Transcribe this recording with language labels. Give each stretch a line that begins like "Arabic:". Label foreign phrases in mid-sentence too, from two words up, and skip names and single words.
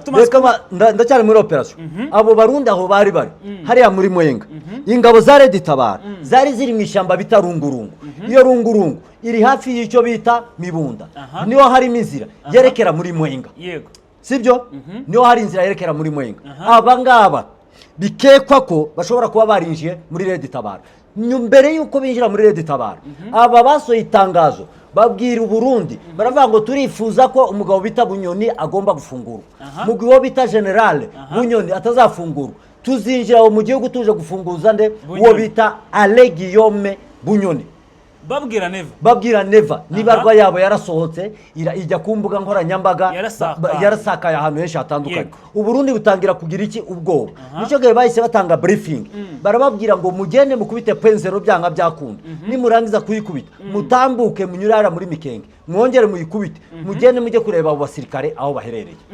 Kinyarwanda: Ndacyari muri operation. Abo Barundi aho bari hariya muri Mwenga. Ingabo za Rede Tabara zari ziri mu ishyamba bita Rungurungu. Iyo Rungurungu iri hafi y'icyo bita Mibunda. Niho hari inzira yerekera muri Mwenga. Yego. Sibyo? Niho hari inzira yerekera muri Mwenga. Aba ngaba bikekwa ko bashobora kuba barinjiye muri Rede Tabara. Mbere yuko binjira muri Rede Tabara, aba basoye itangazo babwira Uburundi baravuga ngo turifuza ko umugabo bita Bunyoni agomba gufungurwa mu gihe uwo bita General Bunyoni atazafungurwa tuzinjira mu gihugu tuje gufunguza nde uwo bita Ale Guillaume Bunyoni babwira Neva nibarwa yabo yarasohotse ijya ku mbuga nkoranyambaga yarasakaye ahantu henshi hatandukanye Uburundi butangira kugira iki ubwoba nicyo gihe bahise batanga briefing barababwira ngo mugende mukubite penzero byanga byakunda nimurangiza kuyikubita mutambuke munyurara muri Mikenge mwongere muyikubite mugende mujye kureba abo basirikare aho baherereye